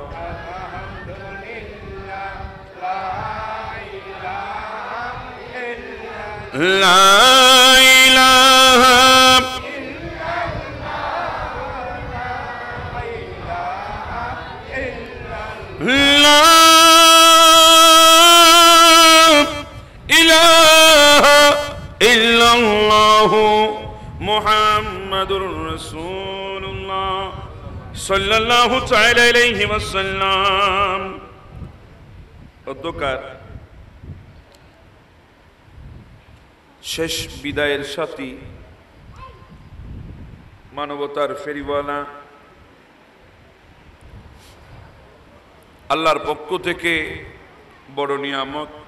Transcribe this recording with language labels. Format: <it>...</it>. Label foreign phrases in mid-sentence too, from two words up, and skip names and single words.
<ar>لا الہ لا الا اللہ محمد رسول اللہ صلی اللہ تعالی علیہ وسلم অধ্যকার</ar> <bn>শেষ বিদায়ের সাথী মানবতার ফেরিওয়ালা আল্লাহর পক্ষ থেকে বড় নিয়ামত</bn>